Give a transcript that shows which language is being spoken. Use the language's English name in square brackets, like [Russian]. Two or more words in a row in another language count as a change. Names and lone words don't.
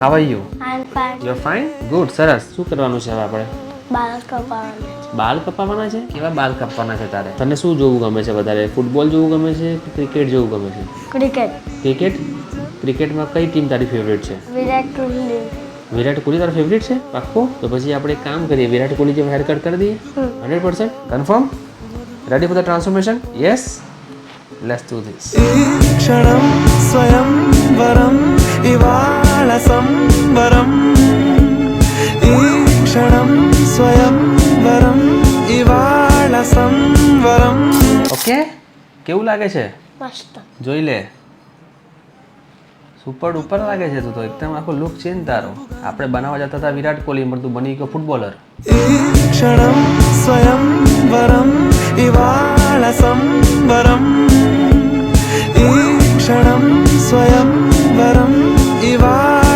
[English] How are you? I'm fine. You're fine? Good. [Gujarati] સરસ. શું કરવાનું છે હવે આપણે? બાલ કપાવવાના છે. બાલ કપાવવાના છે? કેવા બાલ કાપવાના છે તારે? તને શું જોવું ગમે છે વધારે? ફૂટબોલ જોવું ગમે છે કે ક્રિકેટ જોવું ગમે છે? ક્રિકેટ. ક્રિકેટ? ક્રિકેટમાં કઈ ટીમ તારી ફેવરેટ છે? વિરાટ કોહલી. વિરાટ કોહલી તારો ફેવરેટ છે? પાક્કો? તો પછી આપણે એક કામ કરીએ, વિરાટ કોહલી જેમ [English] hair cut [Gujarati] કરી દઈએ? [English] 100%? Confirm? Ready for the transformation? Yes? Let's do this. [Telugu] క్షణం స్వయంవరం ఇవాళ సంవరం ఈ క్షణం స్వయంవరం ఇవాళ సంవరం [Gujarati] ઓકે? કેવું લાગે છે? મસ્ત. જોઈ લે. [English] super duper [Gujarati] લાગે છે તું તો, એકદમ આખો [English] look change [Gujarati] તારો. આપણે બનાવવા જતા હતા વિરાટ કોહલી, પણ તું બની ગયો ફૂટબોલર. [Telugu] ఈ క్షణం స్వయంవరం ఇవాళ సంవరం ఈ క్షణం స్వయంవరం ఇవాళ